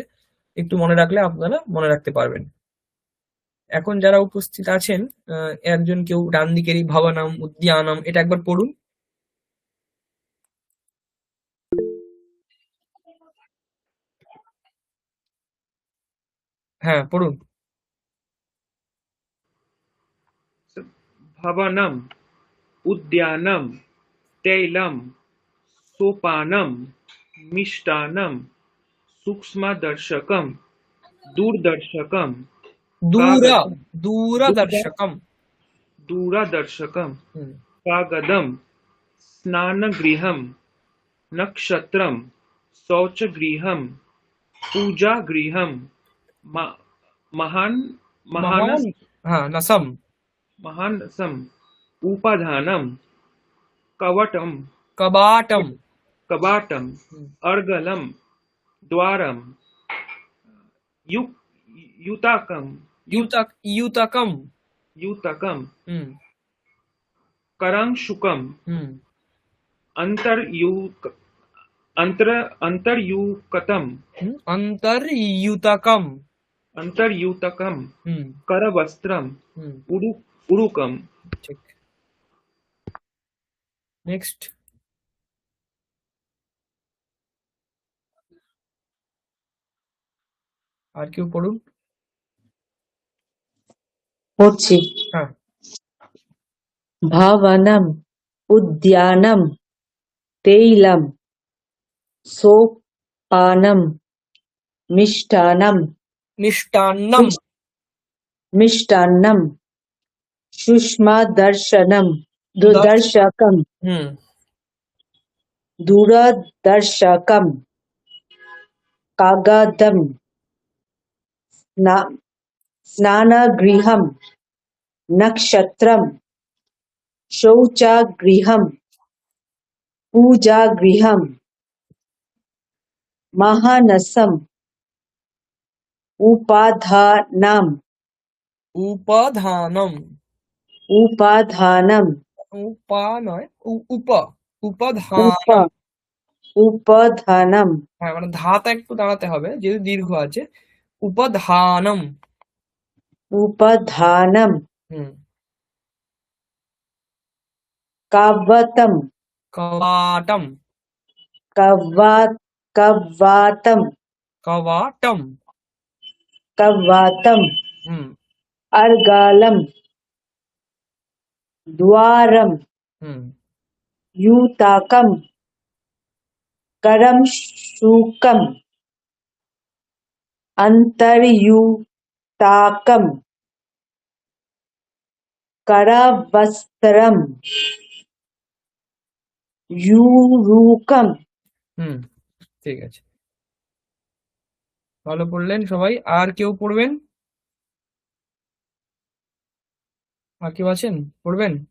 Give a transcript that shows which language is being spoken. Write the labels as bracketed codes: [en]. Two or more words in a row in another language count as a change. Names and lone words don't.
[bn] একটু মনে রাখলে আপনারা মনে রাখতে পারবেন। এখন যারা উপস্থিত আছেন, একজন কেউ ডান দিকেরই ভবনম, উদ্যানম, এটা একবার পড়ুন। হ্যাঁ, পড়ুন। [sa] भवनम, उद्यानम, तैलम, सोपानम, मिष्टान्नम, सूक्ष्मदर्शकम, दूरदर्शकम, দূর, कागदम, দূরদর্শকম। दूरदर्शकम, হুম। कागदम, स्नानगृहम, नक्षत्रम, शौचगृहम, पूजागृहम, म- महान মহান, महानस [bn] হ্যাঁ, নসম। [sa] महानसम, उपाधानम, कवटम, কবাটম। कबाटम, হুম। अर्गलम, द्वारम, यु युताकम, ইউতাকম। युतकम, হুম। करंशुकम, হুম। अंतर्युक अंतर्युक्तम, হুম। অন্তর্ইউতকম। अंतर्युतकम, হুম। करवस्त्रम, হুম। उरु उरुकम। [bn] ঠিক। নেক্সট। আর কেউ পড়ুন। পড়ছি। হ্যাঁ। [sa] ভবনম, উদ্যানম, তৈলম, সোপানম, মিষ্টান্নম, মিষ্টান্নম। মিষ্টান্নম, সুষমাদর্শনম, দর্শ দুর্দর্শকম, হুম। দূরদর্শকম, কাগদম, স্নানগৃহম, নক্ষত্রম, শৌচাগৃহম, पूजागृहम, महानसम, उपाधानम, উপাধানম। उपाधानम, উপা নয়, উপ, उप উপাধানম। उपधानम, [bn] হ্যাঁ, মানে ধাতা একটু দাঁড়াতে হবে যেহেতু দীর্ঘ আছে। [sa] উপাধানম। उपधानम, হুম। कवतम, কবাটম। कवात कवातम, কবাটম। कवातम, হুম। अर्गालम, द्वारम, হুম। यूताकम, करमशूकम, अंतर्यूताकम, करावस्त्रम, यूरुकम। [bn] হুম। ঠিক আছে, ভালো পড়লেন সবাই। আর কেউ পড়বেন? আর কেউ আছেন পড়বেন?